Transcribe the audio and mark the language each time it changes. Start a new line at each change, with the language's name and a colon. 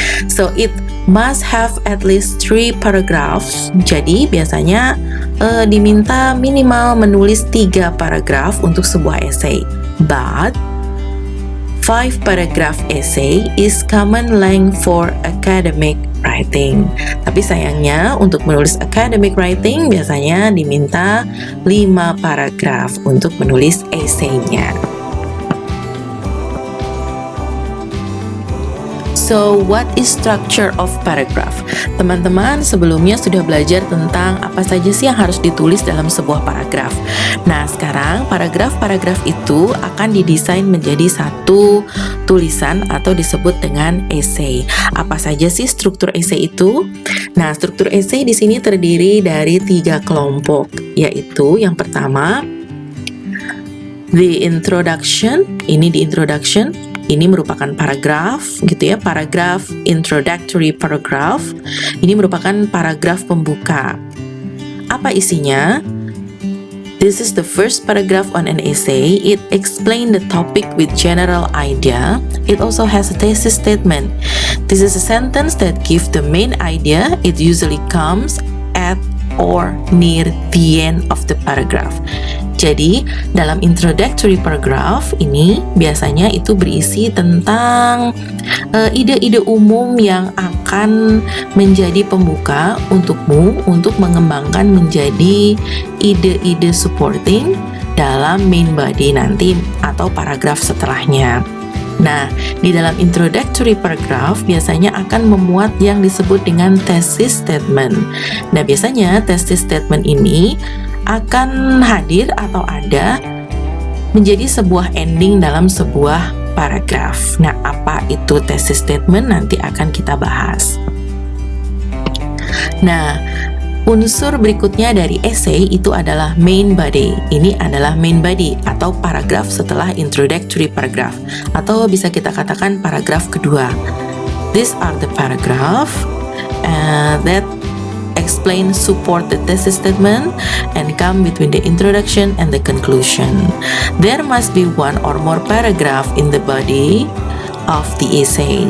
English: So it must have at least 3 paragraphs.
Indonesian: Jadi biasanya diminta minimal menulis 3 paragraf untuk sebuah essay.
English: But 5 paragraph essay is common length for academic writing.
Indonesian: Tapi sayangnya untuk menulis academic writing biasanya diminta 5 paragraf untuk menulis essay-nya.
English: So, what is structure of paragraph?
Indonesian: Teman-teman sebelumnya sudah belajar tentang apa saja sih yang harus ditulis dalam sebuah paragraf. Nah, sekarang paragraf-paragraf itu akan didesain menjadi satu tulisan atau disebut dengan essay. Apa saja sih struktur essay itu? Nah, struktur essay di sini terdiri dari 3 kelompok, yaitu yang pertama, the introduction. Ini the introduction. Ini merupakan paragraf gitu ya, paragraf introductory paragraph. Ini merupakan paragraf pembuka. Apa isinya?
English: This is the first paragraph on an essay. It explains the topic with general idea. It also has a thesis statement. This is a sentence that gives the main idea. It usually comes at or near the end of the paragraph.
Indonesian: Jadi, dalam introductory paragraph ini biasanya itu berisi tentang ide-ide umum yang akan menjadi pembuka untukmu untuk mengembangkan menjadi ide-ide supporting dalam main body nanti atau paragraf setelahnya. Nah, di dalam introductory paragraph biasanya akan memuat yang disebut dengan thesis statement. Nah, biasanya thesis statement ini akan hadir atau ada menjadi sebuah ending dalam sebuah paragraf. Nah, apa itu thesis statement nanti akan kita bahas. Nah, unsur berikutnya dari essay itu adalah main body. Ini adalah main body atau paragraf setelah introductory paragraph, atau bisa kita katakan paragraf kedua.
English: These are the paragraph that explain, support the thesis statement and come between the introduction and the conclusion. There must be 1 or more paragraph in the body of the essay.